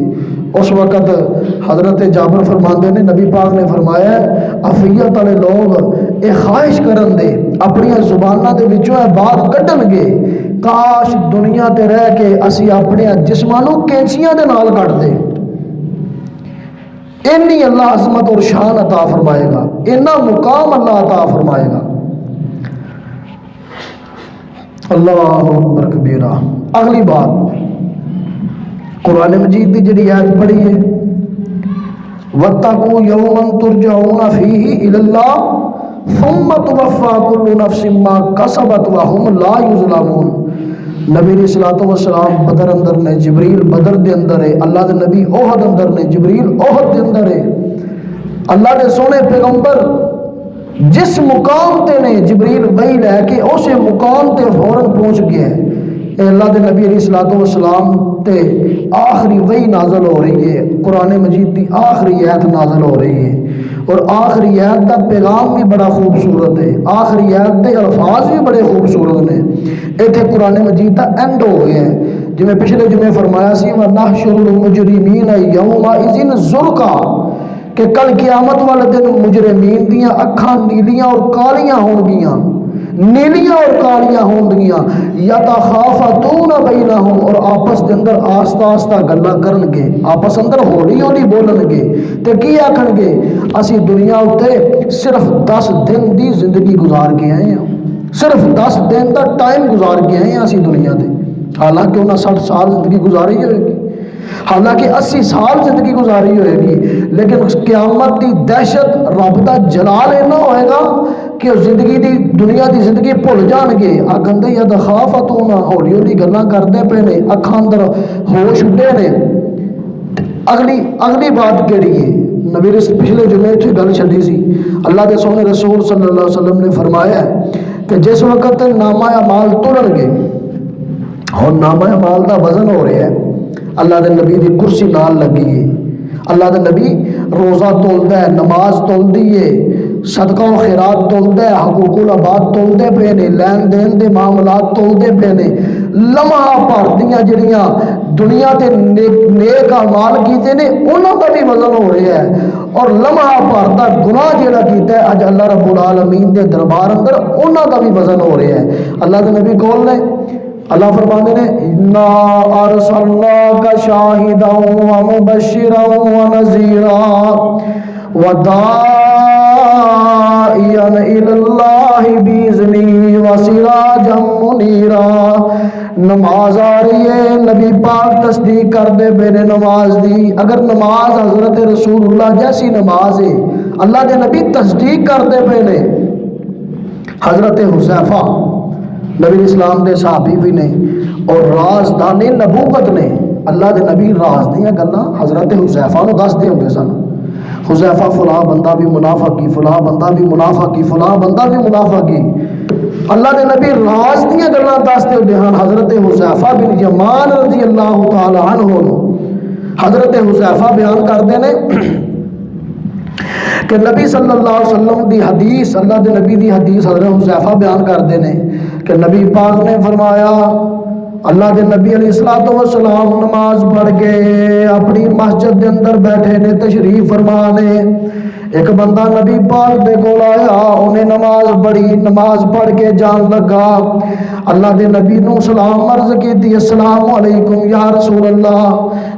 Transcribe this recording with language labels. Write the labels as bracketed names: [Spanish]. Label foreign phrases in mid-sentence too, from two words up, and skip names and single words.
[Punjabi] اس وقت حضرت جابر فرماندے نے نبی پاک نے فرمایا عافیت والے لوگ یہ خواہش کرن دے اپنی زبانوں دے وچوں یہ بات کڈن گے کاش دنیا تے رہ کے اسی اپنے جسمانوں کینچیاں دے نال کٹ دے، اینی اللہ عظمت اور شان عطا فرمائے گا، اینا مقام اللہ عطا فرمائے گا۔ [Arabic] اللہ اکبر کبیرہ۔ [Punjabi] اگلی بات قرآن مجید کی جڑی آیت پڑھی ہے [Arabic] وَاتَّقُوا يَوْمًا تُرْجَعُونَ فِيهِ إِلَى اللَّهِ ثُمَّ تُوَفَّى كُلُّ نَفْسٍ مَّا كَسَبَتْ وَهُمْ لَا يُظْلَمُونَ۔ [Punjabi] نبی [Arabic] علیہ الصلوۃ والسلام [Punjabi] بدر اندر نے، جبریل بدر دے اندر ہے، اللہ دے نبی احد اندر نے، جبریل احد دے اندر ہے، اللہ دے سونے پیغمبر جس مقام تے نے جبریل وحی لے کے اسے مقام تے فوراً پہنچ گیا ہے۔ اے اللہ دے نبی [Arabic] علیہ الصلوۃ والسلام [Punjabi] تے آخری وحی نازل ہو رہی ہے، قرآن مجید دی آخری آیت نازل ہو رہی ہے، اور آخری آیت دا پیغام بھی بڑا خوبصورت ہے، آخری آیت دے الفاظ بھی بڑے خوبصورت نے۔ ایتھے قرآن مجید دا اینڈ ہو گیا ہے، جی میں پچھلے جمعے فرمایا سی [Arabic] وَنَحْشُرُ الْمُجْرِمِينَ يَوْمَئِذٍ زُرْقًا [Punjabi] کہ کل قیامت والے دن مجرمین دیاں اکھاں نیلیاں اور کالیاں ہون گیاں، نیلیاں اور کالیاں ہون گیاں، [Arabic] یتخافتون بینہم [Punjabi] اور آپس دے اندر آستہ آستہ گلاں کرن گے، آپس اندر ہولی ہولی بولن گے تے کی آکھن گے اسی دنیا اتے صرف 10 دن دی زندگی گزار کے آئے ہیں، صرف 10 دن دا ٹائم گزار کے آئے ہیں اسی دنیا دے، حالانکہ انہاں 60 سال زندگی گزاری ہوئے گی، حالانکہ 80 سال زندگی گزاری ہوئے گی، لیکن اس قیامت دی دہشت رب دا جلال اینا ہوئے گا کہ زندگی دی دنیا دی زندگی بھول جان گے، آکھن دے یا دخافتون ہولی ہولی گلاں کردے پے نے، اکھاں اندر ہوش اڈے نے۔ اگلی بات کیڑی ہے نبی رسول پچھلے جمعے تھی گل چھڈی سی، اللہ دے سونے رسول صلی اللہ علیہ وسلم نے فرمایا ہے کہ جس وقت نامہ اعمال تلن گے اور نامہ اعمال دا وزن ہو رہا ہے، اللہ دے نبی دی کرسی نال لگی ہے، اللہ دے نبی روزہ تولدا ہے، نماز تولدی ہے، صدقہ و خیرات تولدا ہے، حقوق العباد تولدے پے نے، لین دین دے معاملات تولدے پے نے، لمحہ بھر دیاں جڑیاں دنیا تے نیک اعمال کیتے نے انہاں دا بھی وزن ہو رہا ہے، اور لمحہ بھر دا گناہ جڑا کیتا ہے اج [Arabic] اللہ رب العالمین [Punjabi] دے دربار اندر انہاں دا بھی وزن ہو رہا ہے۔ اللہ دے نبی کول نے اللہ فرماندے نے [Arabic] انا ارسلناک شاہدا ومبشرا ونذیرا وداعیا الی اللہ باذنہ وسراجا منیرا۔ [Punjabi] نماز آ رہی ہے، نبی پاک تصدیق کر دے میرے نماز دی، اگر نماز حضرت رسول اللہ جیسی نماز ہے اللہ دے نبی تصدیق کر دے پے نے حضرت حذیفہ نبی اسلام دے صحابی بھی نے اور رازدان نبوت نے، اللہ دے نبی راز دیاں گلاں حضرت حذیفہ نو دس دے ہوندے سن۔ حذیفہ فلاں بندہ بھی منافق کی، فلاں بندہ بھی منافق کی، فلاں بندہ بھی منافق کی، اللہ دے نبی راز دیاں گلاں دس دے ہوندے ہن۔ [Urdu] حضرت حذیفہ بن یمان [Arabic] رضی اللہ تعالی عنہ [Urdu] نو حضرت حذیفہ بیان کرتے ہیں کہ نبی [Arabic] صلی اللہ علیہ وسلم [Punjabi] دی حدیث، اللہ دے نبی دی حدیث حضرت حذیفہ بیان کرتے ہیں کہ نبی پاک نے فرمایا، اللہ دے نبی [Arabic] علیہ الصلوۃ والسلام [Punjabi] نماز پڑھ کے اپنی مسجد دے اندر بیٹھے نے، تشریف فرما نے، ایک بندہ نبی پاک دے کول آیا، انہیں نماز پڑھی، نماز پڑھ کے جان لگا، اللہ دے نبی نو سلام عرض کی، [Arabic] السلام علیکم یا رسول اللہ۔